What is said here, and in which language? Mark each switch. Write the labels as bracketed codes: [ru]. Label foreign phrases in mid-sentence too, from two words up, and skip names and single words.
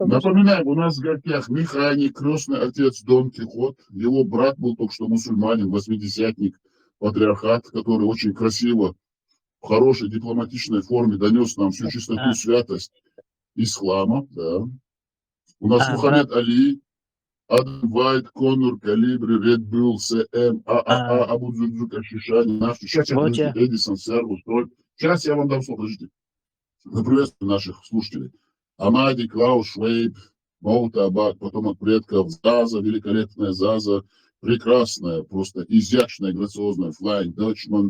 [ru] Напоминаем, у нас в гостях механик, крестный отец Дон Кихот. Его брат был только что мусульманин, восьмидесятник, патриархат, который очень красиво, в хорошей дипломатичной форме донес нам всю чистоту, святость ислама. Да. У нас Мухаммед Али, Адам Вайт, Коннор, Калибри, Ред Булл, СМ, ААА, Абу Дзюдзюк, Ашишани, наш. Сейчас я подождите, Эдисон, Сервус, Троль. Сейчас я вам дам слово, подождите. Мы приветствуем наших слушателей. Амади, Клаус, Швейб, Молта, Абак, потом от предков, Заза, великолепная Заза, прекрасная, просто изящная, грациозная, Флайн, Дочман.